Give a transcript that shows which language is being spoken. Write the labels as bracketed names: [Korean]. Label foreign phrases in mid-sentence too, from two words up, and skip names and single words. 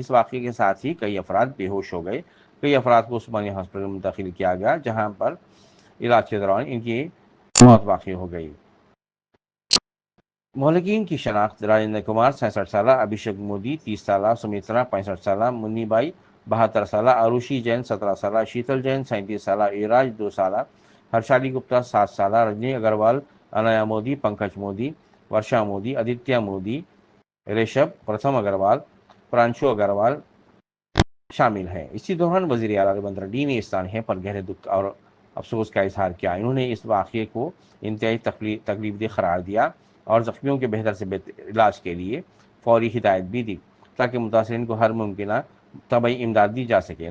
[Urdu] اس واقعے کے ساتھ ہی کئی افراد بے ہوش ہو گئے۔ کئی افراد کو عثمانیہ ہاسپٹل میں منتقل کیا گیا، جہاں پر علاج کے دوران ان کی موت واقع ہو گئی۔ مہلکین کی شناخت: راجندر کمار 66 سالہ، ابھیشیک مودی 30 سالہ، سمترا 65 سالہ، منی بائی 72 سالہ، آروشی جین 17 سالہ، شیتل جین 37 سالہ، ایراج 2 سالہ، ہرشالی گپتا 7 سالہ، رجنی اگروال، انایا مودی، پنکج مودی، ورشا مودی، آدتیہ مودی، ریشب، پرتھم اگروال، پرانشو اگروال شامل ہیں۔ اسی دوران وزیر اعلیٰ ریونت ریڈی نے اس سانحے پر گہرے دکھ اور افسوس کا اظہار کیا۔ انہوں نے اس واقعے کو انتہائی تکلیف دہ قرار دیا اور زخمیوں کے بہتر سے بہتر علاج کے لیے فوری ہدایت بھی دی تاکہ متاثرین کو ہر ممکنہ طبی امداد دی جا سکے۔